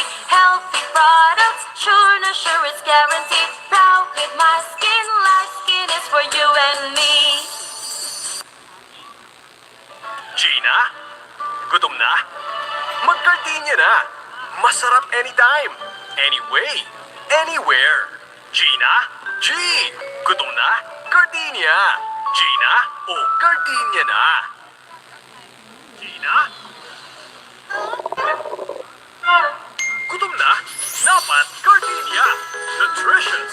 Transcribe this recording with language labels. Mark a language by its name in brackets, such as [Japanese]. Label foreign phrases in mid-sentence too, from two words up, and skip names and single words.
[English] Healthy products, sure na sure it's guaranteed. Proud with my skin, light skin is for you and me. [Filipino] Gina? Gutom na? Mag-gardenia na! [English] Masarap anytime, anyway, anywhere. [Filipino] Gina? G! Gutom na? Gardenia! Gina? O gardenia na! Gina? Gutom na? Dapat gardenia! Nutritious!